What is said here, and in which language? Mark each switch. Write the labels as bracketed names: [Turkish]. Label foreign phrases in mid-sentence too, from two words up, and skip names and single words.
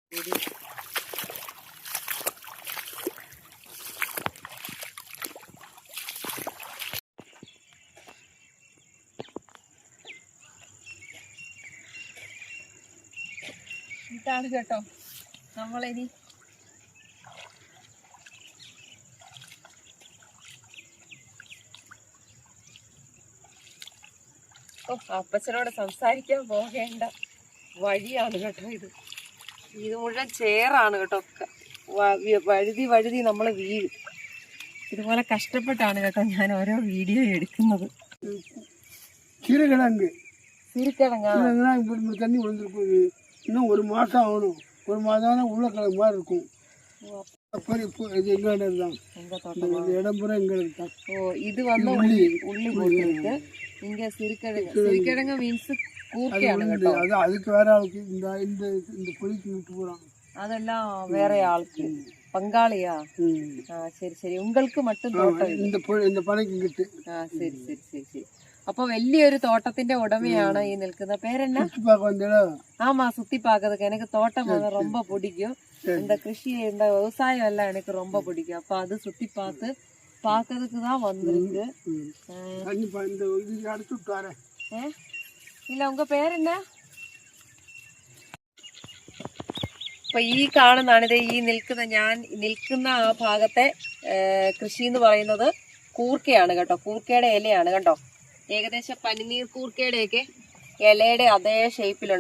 [Malayalam] ഇതാണ് കേട്ടോ നമ്മളിനി അപ്പച്ചനോട് സംസാരിക്കാൻ പോകേണ്ട വഴിയാണ് കേട്ടോ ഇത്. ഇത് മുഴുവൻ ചേറാണ് കേട്ടോ. വഴുതി നമ്മൾ വീഴും. ഇതുപോലെ കഷ്ടപ്പെട്ടാണ് കേട്ടോ ഞാൻ ഓരോ വീഡിയോ എടുക്കുന്നത്. [Tamil] சீரகிழங்கு சீரகிழங்கு தண்ணி விழுந்துருக்கும். இன்னும் ஒரு மாதம் ஆகணும். ஒரு மாதம் உள்ள கிழங்கு மாதிரி இருக்கும். இடம் பூரா எங்களுக்கு தான். ஓ, இது வந்து உள்ளி போட்டுருக்கு. இங்க சிறுகிழங்கு மீன்ஸ் கூர்க்கைയാണ് കേട്ടോ. அது அதுக்கு வேற ஆளுக்கு இந்த பொழிக்கு விட்டு போறாங்க. அதெல்லாம் வேற ஆளுக்கு பங்காளியா? சரி சரி. உங்களுக்கு மட்டும் തോട്ടം இந்த பனைக்கு கிட்டு. சரி சரி சரி சரி. [Malayalam] அப்போ വലിയൊരു തോട്ടത്തിന്റെ ഉടമയാണ് ഈ നിൽക്കുന്ന. പേരെന്നാ? [Tamil] ஆமா, சுத்தி பாக்குறதுக்கு எனக்கு தோட்டம் ரொம்ப பிடிக்கும். இந்த கிருஷி இந்த விவசாயம் எல்லாம் எனக்கு ரொம்ப பிடிக்கும். அப்ப அது சுத்தி பாக்குறதுக்கு தான் வந்திருக்கு. இல்ல உங்க பேர் என்ன? [Malayalam] അപ്പൊ ഈ കാണുന്നതാണ് ഈ ഞാൻ നിൽക്കുന്ന ആ ഭാഗത്തെ കൃഷി എന്ന് പറയുന്നത് കൂർക്കയാണ് കേട്ടോ. കൂർക്കയുടെ ഇലയാണ് കേട്ടോ. ഏകദേശം പനിനീർ കൂർക്കയുടെയൊക്കെ ഇലയുടെ അതേ ഷേപ്പിലുണ്ട്.